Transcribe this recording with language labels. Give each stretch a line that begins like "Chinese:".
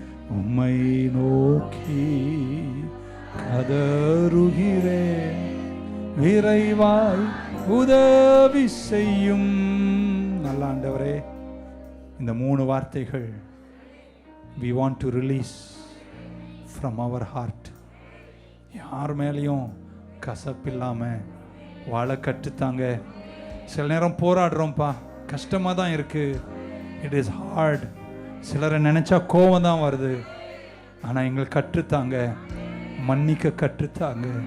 Tamil: உம்மை நோக்கி கதறுகிறே, விரைவாய் உதவி செய்யும். நல்ல ஆண்டவரே, இந்த 3 வார்த்தைகள்
English: we want to release from our heart.
Tamil: யார் மேலேயும் கசப்பில்லாமல் வாழ கற்றுத்தாங்க. சில நேரம் போராடுறோம்ப்பா, கஷ்டமாக தான் இருக்குது.
English: It is hard.
Tamil: சிலரை நினச்சா கோபம் தான் வருது. ஆனால் எங்களுக்கு கற்றுத்தாங்க, மன்னிக்க கற்றுத்தாங்க.